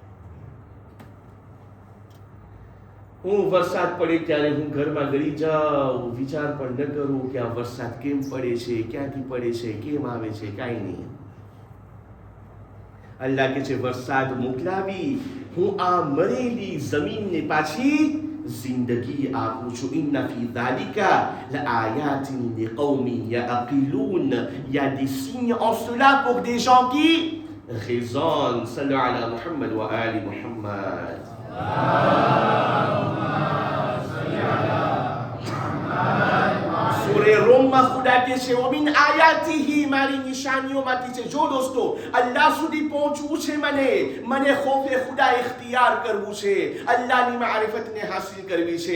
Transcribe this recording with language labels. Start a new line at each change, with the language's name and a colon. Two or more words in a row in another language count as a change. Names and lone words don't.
Gujarati: હું વરસાદ પડે ત્યારે હું ઘરમાં ગળી જાઉં, વિચાર પણ ન કરું કે આ વરસાદ કેમ પડે છે, ક્યાંથી પડે છે, કેમ આવે છે, કાંઈ નહીં. અલ્લાહ કે છે વરસાદ મોકલાવી હું આ મરેલી જમીનને પાછી જિંદગી આપું છું.
Arabic: إن في ذلك لآيات لقوم يعقلون,
French: il y a des signes en cela pour des gens qui raisonnent.
Arabic: صلوا على محمد وآل محمد.
Gujarati: સૂરે રોમમાં ખુદા કહે છે
Arabic: ومن آياته,
Gujarati: મારી નિશાનીઓમાંથી છે. જો દોસ્તો અલ્લાહ સુધી પહોંચવું છે, મને ખોફે ખુદા ઇખ્તિયાર કરવું છે, અલ્લાહની મારિફતને હાસિલ કરવી છે.